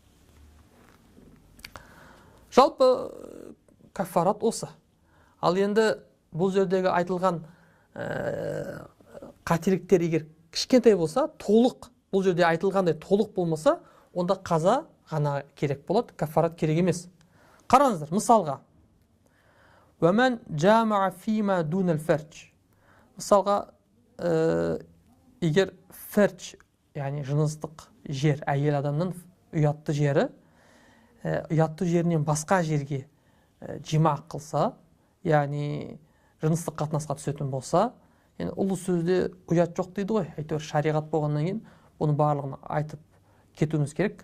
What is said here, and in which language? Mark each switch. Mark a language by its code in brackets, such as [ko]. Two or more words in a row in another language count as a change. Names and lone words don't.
[kk] Жалпы кафарат осы. Ал енді бұл жердегі айтылған қателіктер егер кішкентай болса, толық, бұл жерде айтылғандай толық болмаса, онда қаза ғана керек болады, кафарат керек емес. Қараңыздар, мысалға, [ar] وَمَنْ جَامَعَ فِيمَا دُونَ الْفَرْجِ. [kk] Мысалға, егер ферч, яғни жыныстық жер, әйел адамның ұятты жерінен басқа жерге жима қылса, яғни жыныстық қатынасқа түсетін болса, ұлы сөзде ұят жоқ дейді ғой, әйтеуір шариғат болғаннан кейін бұны барлығын айтып кетуіміз керек.